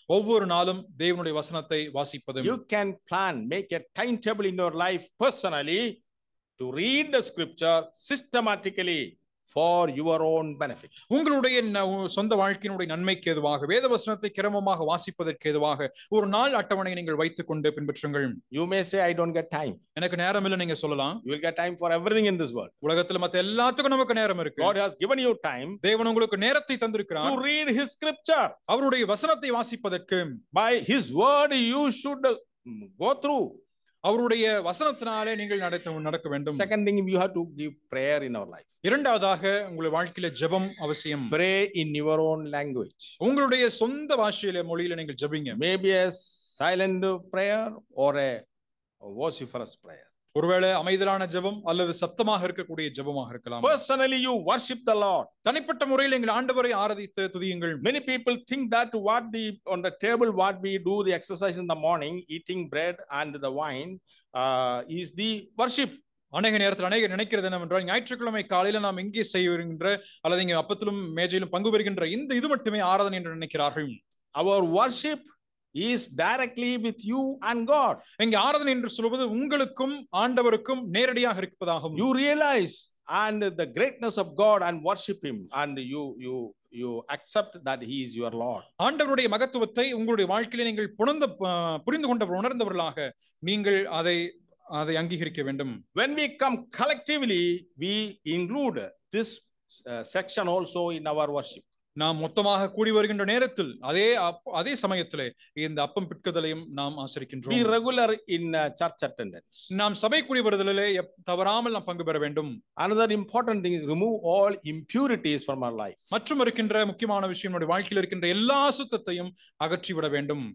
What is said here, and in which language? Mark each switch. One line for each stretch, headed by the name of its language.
Tamil: ஒவ்வொரு நாளும் தேவனுடைய வசனத்தை வாசிப்பது.
English: You can plan, make a timetable in your life personally to read the scripture systematically for your own benefit.
Tamil: உங்களுடைய சொந்த வாழ்க்கையினுடைய நன்மைக்கு ஏதுவாக வேத வசனத்தை கிரமமாக வாசிப்பதற்கு ஏதுவாக ஒரு நாள் அட்டவணை நீங்கள் வைத்துக் கொண்டு பின்பற்றுங்கள்.
English: You may say, I don't get time.
Tamil: எனக்கு நேரம் இல்லை நீங்க சொல்லலாம்.
English: You will get time for everything in this world.
Tamil: உலகத்துல மத்த எல்லாத்துக்கும் நமக்கு நேரம் இருக்கு.
English: God has given you time.
Tamil: தேவன் உங்களுக்கு நேரத்தை தந்திருக்கிறார்.
English: To read his scripture.
Tamil: அவருடைய வசனத்தை வாசிப்பதற்கு.
English: By his word you should go through.
Tamil: அவருடைய வசனத்தினாலே நீங்கள் நடக்க வேண்டும்.
English: Second thing, you have to give prayer in our life.
Tamil: இரண்டாவதாக உங்களுடைய வாழ்க்கையில ஜெபம் அவசியம்.
English: Pray in your own language.
Tamil: உங்களுடைய சொந்த பாஷையில மொழியில நீங்கள் ஜெபிங்க.
English: Maybe a silent prayer or a vociferous prayer.
Tamil: ஒருவேளை அமைதலான ஜெபம் அல்லது சத்தமாக இருக்கக்கூடிய ஜெபமாக இருக்கலாம்.
English: Personally you worship the Lord.
Tamil: தனிப்பட்ட முறையில் நீங்கள் ஆண்டவரை ஆராதித்து துதியுங்கள்.
English: Many people think that on the table what we do the exercise in the morning, eating bread and the wine is the worship.
Tamil: அநேக நேரத்தில் அநேகர் நினைக்கிறது என்னவென்றால் ஞாயிற்றுக்கிழமை காலையில நாம் இங்கே செய்கின்ற அல்லது இங்கே அப்பத்திலும் மேஜையிலும் பங்கு பெறுகின்ற இந்த இது மட்டுமே ஆராதனை என்று நினைக்கிறார்கள்.
English: Our worship is directly with you and God.
Tamil: இங்கே ஆராதனை என்று சொல்வது உங்களுக்கும் ஆண்டவருக்கும் நேரடியாக இருப்பதாகும்.
English: You realize and the greatness of God and worship him, and you accept that he is your Lord.
Tamil: ஆண்டவருடைய மகத்துவத்தை உங்களுடைய வாழ்க்கையிலே நீங்கள் புரிந்து கொண்டவர் உணர்ந்தவர்களாக நீங்கள் அதை அங்கீகரிக்க வேண்டும்.
English: When we come collectively, we include this section also in our worship.
Tamil: நாம் மொத்தமாக கூடி வருகின்ற நேரத்தில் அதே சமயத்திலே இந்த அப்பம் பிட்குதலையும் நாம் ஆசரிக்கின்றோம்.
English: Be regular in church attendance.
Tamil: நாம் சபை கூடி வருதலிலே தவறாமல் நாம் பங்கு பெற வேண்டும்.
English: Another important thing is remove all impurities from our life.
Tamil: மற்றும் இருக்கின்ற முக்கியமான விஷயம் நம்முடைய வாழ்க்கையில் இருக்கின்ற எல்லா அசுத்தத்தையும் அகற்றி விட வேண்டும்.